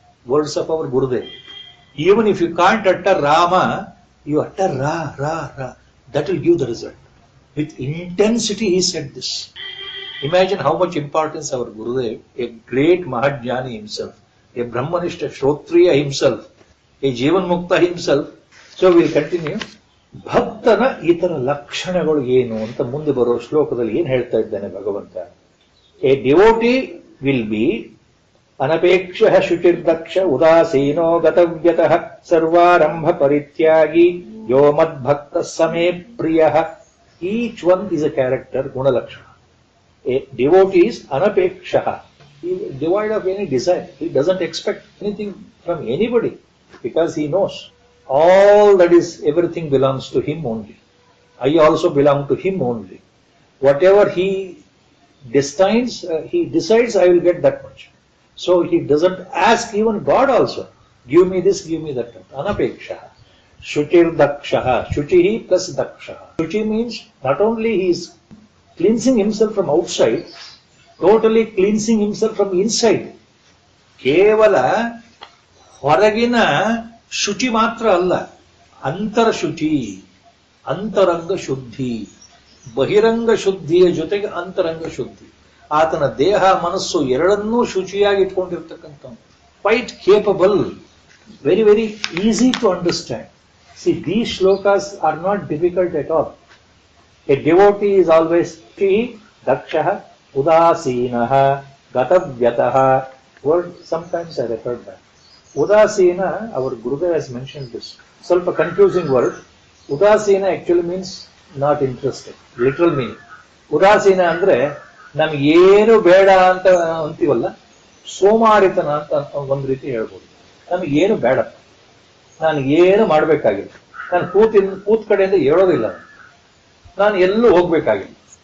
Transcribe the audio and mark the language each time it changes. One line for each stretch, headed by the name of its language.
English: Words of our Gurudev. Even if you can't utter Rama, you utter Ra. That will give the result. With intensity he said this. Imagine how much importance our Gurudev, a great Mahajnani himself, a Brahmanishta Shrotriya himself, a Jivan Mukta himself. So we will continue.
Kannada: ಭಕ್ತನ ಇತರ ಲಕ್ಷಣಗಳು ಏನು ಅಂತ ಮುಂದೆ ಬರೋ ಶ್ಲೋಕದಲ್ಲಿ ಏನು ಹೇಳ್ತಾ ಇದ್ದಾನೆ ಭಗವಂತ.
English: a devotee will be
Sanskrit: ಅನಪೇಕ್ಷಃ ಶುಚಿರ್ದಕ್ಷ ಉದಾಸೀನೋ ಗತವ್ಯತಃ ಸರ್ವಾರಂಭ ಪರಿತ್ಯಾಗಿ yo ಮದ್ಭಕ್ತ ಸಮೇ ಪ್ರಿಯಃ.
English: Each one is a character, gunalakshana. A devotee is anapekshah. He is devoid of any desire. He doesn't expect anything from anybody because he knows all that is, everything belongs to him only. I also belong to him only. Whatever he destines, he decides I will get that much. So he doesn't ask even God also, give me this, give me that. Anapeksha. Shuchir dakshaha. Shuchihi plus dakshaha. Shuchi means not only he is cleansing himself from outside, totally cleansing himself from inside.
Kannada: ಕೇವಲ ಹೊರಗಿನ ಶುಚಿ ಮಾತ್ರ ಅಲ್ಲ, ಅಂತರ ಶುಚಿ, ಅಂತರಂಗ ಶುದ್ಧಿ, ಬಹಿರಂಗ ಶುದ್ಧಿಯ ಜೊತೆಗೆ ಅಂತರಂಗ ಶುದ್ಧಿ. ಆತನ ದೇಹ ಮನಸ್ಸು ಎರಡನ್ನೂ ಶುಚಿಯಾಗಿ ಇಟ್ಕೊಂಡಿರ್ತಕ್ಕಂಥ,
English: Quite capable, very very easy to understand. See, these shlokas are not difficult at all. A devotee is always Chi, Dakshah, Udaseena, Gatavyatah. Word sometimes I refer back. Udaseena, our Gurudev has mentioned this. ಸ್ವಲ್ಪ confusing word. Udaseena actually means not interested. Literal meaning.
Kannada: Udaseena ಅಂದ್ರೆ ನಮ್ಗೆ ಏನು ಬೇಡ ಅಂತ ಅಂತೀವಲ್ಲ, ಸೋಮಾರಿತನ ಅಂತ ಒಂದು ರೀತಿ ಹೇಳ್ಬೋದು. ನಮ್ಗೆ ಏನು ಬೇಡ, ನಾನು ಏನು ಮಾಡಬೇಕಾಗಿಲ್ಲ, ನಾನು ಕೂತ್ ಕಡೆಯಿಂದ ಹೇಳೋದಿಲ್ಲ, ನಾನು ಎಲ್ಲೂ ಹೋಗ್ಬೇಕಾಗಿಲ್ಲ.